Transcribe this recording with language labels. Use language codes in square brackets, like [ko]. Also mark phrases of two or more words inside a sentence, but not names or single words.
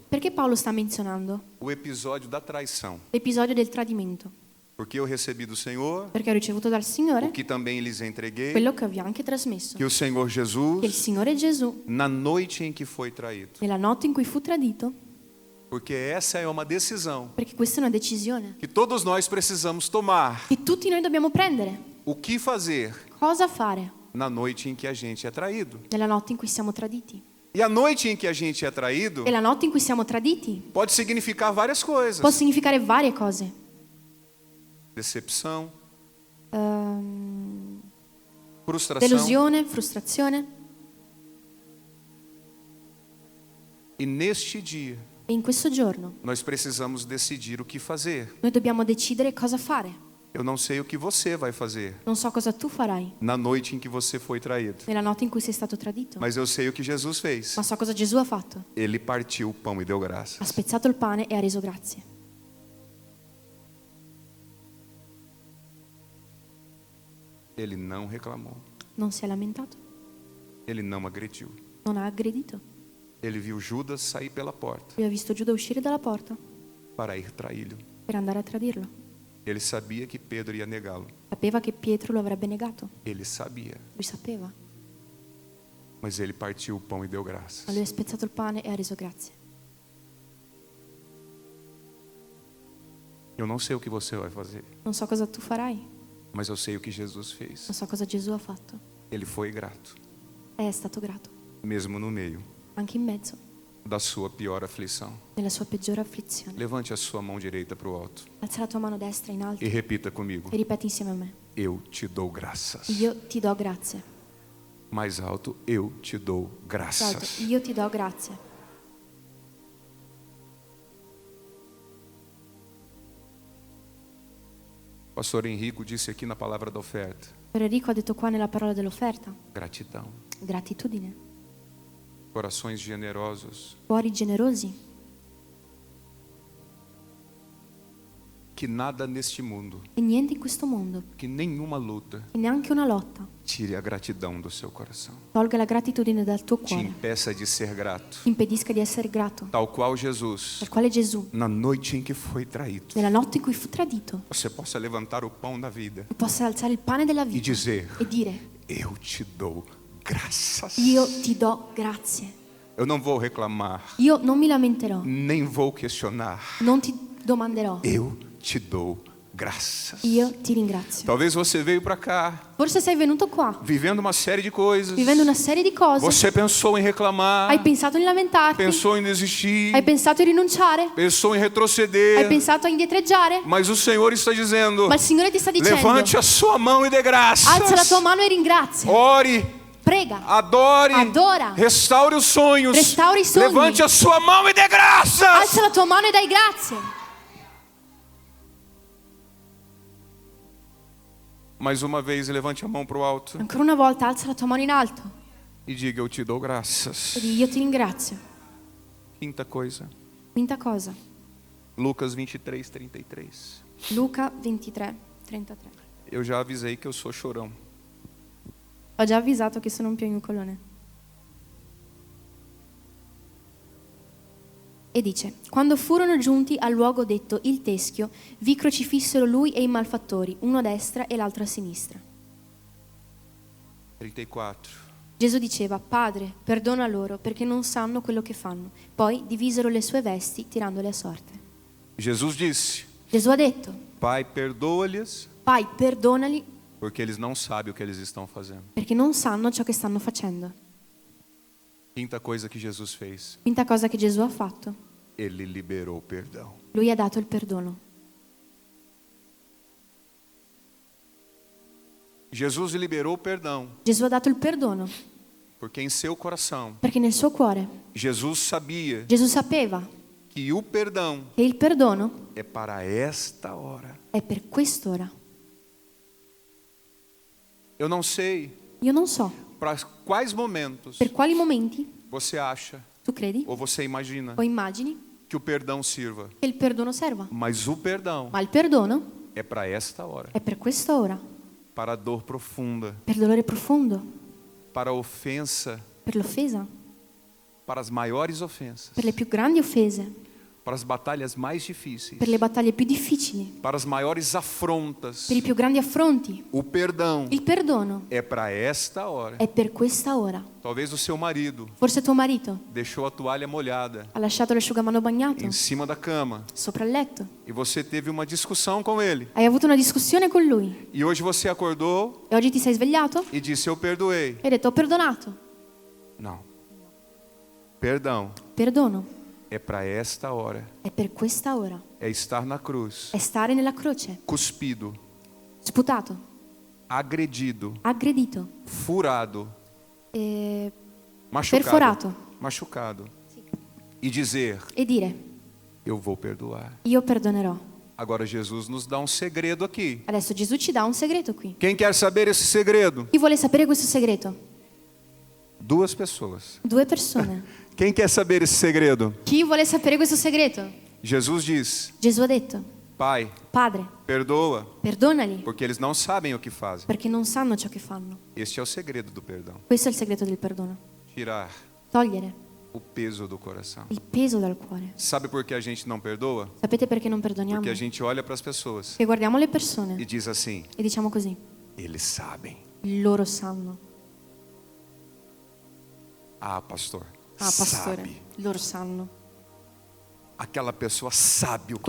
[it] Perché Paolo sta menzionando [pt] o episódio da traição? [it] l'episodio del tradimento? [pt] Porque eu recebi do Senhor [it] Perché ho ricevuto dal Signore [pt] o que também lhes entreguei, [it] quello che vi ho anche trasmesso, [pt] que o Senhor [it] che il [pt] Jesus, [it] Signore Gesù, [pt] na noite em que foi traído, [it] nella notte in cui fu tradito, [pt] porque essa é uma decisão [it] perché questa è una decisione [pt] que todos nós precisamos tomar. [it] che tutti noi dobbiamo prendere. [pt] O que fazer [it] Cosa fare [pt] na noite em que a gente é traído? [it] nella notte in cui siamo traditi? [pt] E a noite em que a gente é traído [it] E la notte in cui siamo traditi [pt] pode significar várias coisas: [it] può significare varie cose. [pt] decepção, Ehm, frustração. [it] delusione, frustrazione. [pt] E neste dia [it] E in questo giorno [pt] nós precisamos decidir o que fazer. [it] noi dobbiamo decidere cosa fare. [pt] Eu não sei o que você vai fazer [it] Non so cosa tu farai [pt] na noite em que você foi traído, [it] nella notte in cui sei stato tradito, [pt] mas eu sei o que Jesus fez. [it] ma so cosa Gesù ha fatto. [pt] Ele partiu o pão e deu [it] Ha [pt] graças. [it] spezzato il pane e ha reso grazie. [pt] Ele não reclamou. [it] Non si è lamentato, [pt] Ele não agrediu. [it] non ha aggredito. [pt] Ele viu Judas sair pela porta [it] Lui ha visto Giuda uscire dalla porta [pt] para ir traí-lo. [it] per andare a tradirlo. [pt] Ele sabia que Pedro ia negá-lo. [it] Sapeva che Pietro lo avrebbe negato. [pt] Ele sabia. [it] Lui sapeva. [pt] Mas ele partiu o pão e deu [it] Ma [pt] graças. [it] lui ha spezzato il pane e ha reso grazie. [pt] Eu não sei o que você vai fazer, [it] Non so cosa tu farai, [pt] mas eu sei o que Jesus fez. [it] non so cosa Gesù ha fatto. [pt] Ele foi grato, [it] È stato grato, [pt] mesmo no meio [it] anche in mezzo, [pt] da sua pior aflição. [it] nella sua peggiore afflizione. [pt] Levante a sua mão direita para o alto [it] Alza la tua mano destra in alto [pt] e repita comigo: [it] e ripeti insieme a me. [pt] eu te dou graças. [it] Io ti do grazie. [pt] Mais alto: eu te dou [it] Alto, [pt] graças. [it] io ti do grazie. [pt] Pastor Henrico disse aqui na palavra da oferta: [it] Per Enrico ha detto qua nella parola dell'offerta, [pt] gratidão, [it] gratitudine, [pt] corações generosos, [it] cuori generosi, [pt] que nada neste mundo, [it] e niente in questo mondo, [pt] que nenhuma luta [it] e neanche una lotta, [pt] tire a gratidão do seu coração, [it] tolga la gratitudine dal tuo [pt] te [it] cuore, [pt] impeça de ser grato, [it] ti impedisca di essere grato, [pt] tal qual Jesus, [it] per quale Gesù, [pt] na noite em que foi traído, [it] nella notte in cui fu tradito, [pt] você possa levantar o pão da vida [it] tu possa alzare il pane della [pt] e [it] vita [pt] dizer: [it] e dire: [pt] eu te dou graças. [it] io ti do grazie. [pt] Eu não vou reclamar, [it] Io non mi lamenterò, [pt] nem vou questionar. [it] non ti domanderò, [pt] Eu te dou graças. [it] io ti ringrazio. [pt] Talvez você veio para cá [it] Forse sei venuto qua [pt] vivendo uma série de coisas. [it] vivendo una serie di cose. [pt] Você pensou em reclamar, [it] Hai pensato di lamentarti, [pt] pensou em desistir, [it] hai pensato di rinunciare, [pt] pensou em [it] hai [pt] retroceder. [it] pensato a indietreggiare, [pt] Mas o Senhor está dizendo: [it] ma il Signore ti sta dicendo: [pt] levante a sua mão e dê graças. [it] alza la tua mano e ringrazia, [pt] Ore, [it] prega, [pt] adore, [it] adora, [pt] restaure os sonhos. [it] restauri i sogni, [pt] Levante a sua mão e dê graças. [it] alza la tua mano e dai grazie. [pt] Mais uma vez, levante a mão para o alto [it] Ancora una volta alza la tua mano in alto [pt] e diga: eu te dou graças. [it] e di io ti ringrazio. [pt] Quinta coisa, [it] Quinta cosa, [pt] Lucas 23:33. [it] Luca 23:33. [pt] Eu já avisei que eu sou chorão. [it] Ho già avvisato che sono un piagnucolone. E dice: quando furono giunti al luogo detto il Teschio, vi crocifissero lui e i malfattori, uno a destra e l'altro a sinistra. 34. Gesù diceva: Padre, perdona loro perché non sanno quello che fanno. Poi divisero le sue vesti tirandole a sorte. [pt] Jesus disse: [it] Gesù ha detto: [pt] Pai, perdoa-lhes, [it] Pai, perdonali [pt] porque eles não sabem o que eles estão fazendo. [it] perché non sanno ciò che stanno facendo. [pt] Quinta coisa que Jesus fez, [it] Quinta cosa che Gesù ha fatto: [pt] ele liberou o perdão. [it] lui ha dato il perdono. [pt] Jesus liberou o perdão, [it] Gesù ha dato il perdono [pt] porque em seu coração, [it] perché nel suo cuore [pt] Jesus sabia [it] Gesù sapeva [pt] que o perdão [it] che il perdono [pt] é para esta hora. [it] è per quest'ora. [pt] Eu não sei [it] Io non so [pt] para quais momentos [it] per quali momenti [pt] você acha [it] tu credi [pt] ou você imagina [it] o immagini [pt] que o perdão sirva, [it] che il perdono serva, [pt] mas o perdão [it] ma il perdono [pt] é para esta hora, [it] è per questa ora, [pt] para a dor profunda, [it] per il dolore profondo, [pt] para a ofensa, [it] per l'offesa, [pt] para as maiores ofensas, [it] per le più grandi offese, [pt] para as batalhas mais difíceis, [it] per le battaglie più difficili, [pt] para as maiores afrontas. [it] per i più grandi affronti. [pt] O perdão [it] Il perdono [pt] é para esta hora. [it] è per questa ora. [pt] Talvez o seu marido [it] Forse tuo marito [pt] deixou a toalha molhada [it] ha lasciato l'asciugamano bagnato [pt] em cima da cama [it] sopra il letto. [pt] e você teve uma discussão com ele. [it] Hai avuto una discussione con lui [pt] E hoje você acordou [it] e oggi ti sei svegliato [pt] e disse: Eu perdoei. [it] e hai detto: ho perdonato. [pt] Não. Perdão [it] Perdono [pt] é para esta hora. [it] è per questa ora. [pt] É estar na cruz, [it] È stare nella croce, [pt] cuspido, [it] sputato, [pt] agredido, [it] aggredito, [pt] furado, [it] e [pt] machucado, [it] perforato [pt] machucado. E dizer: [it] e dire: [pt] Eu vou perdoar. [it] io perdonerò. [pt] Agora Jesus nos dá um segredo aqui. [it] Adesso Gesù ci dà un segreto qui. [pt] Quem quer saber esse segredo? [it] Chi vuole sapere questo segreto? [pt] Duas pessoas. [it] Due persone. [pt] Quem quer saber esse segredo? [it] Chi vuole sapere questo segreto? [pt] Jesus diz: [it] Gesù ha detto: [pt] Pai, [it] Padre, [pt] perdoa, [it] perdonali [pt] porque eles não sabem o que fazem. [it] perché non sanno ciò che fanno. [pt] Este é o segredo do perdão. [it] Questo è il segreto del perdono. [pt] Tirar [it] Togliere [pt] o peso do coração. [it] il peso dal cuore. [pt] Sabe por que a gente não perdoa? [it] Sapete perché non perdoniamo? [pt] Porque a gente olha para as pessoas [it] Che guardiamo le persone [pt] e diz assim: [it] e diciamo così: [pt] eles sabem. [it] loro sanno. [pt] Ah, pastor. [it] Ah, pastore, [pt] Sabe. [it] loro sanno. [pt] Aquela pessoa sabe o que